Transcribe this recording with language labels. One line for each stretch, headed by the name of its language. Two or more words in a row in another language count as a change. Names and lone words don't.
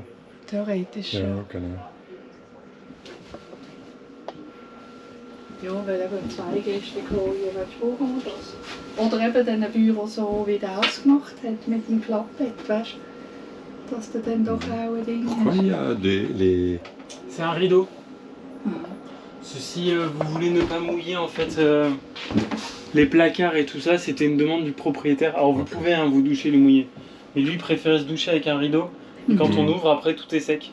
German: Theoretisch. Ja, genau. Ja, weil eben 2 Gäste kommen, willst du brauchen wir das. Oder eben dann ein Büro so, wie der es gemacht hat, mit dem Klappbett, weißt du? Dass du dann doch auch ein Ding
French: Pourquoi
German: hast.
French: il y a les... C'est un rideau. Mhm. Si vous voulez ne pas mouiller en fait les placards et tout ça, c'était une demande du propriétaire. Alors vous Ok. pouvez vous doucher les mouiller. Mais lui il préférait se doucher avec un rideau. Et quand Mhm. on ouvre après tout est sec.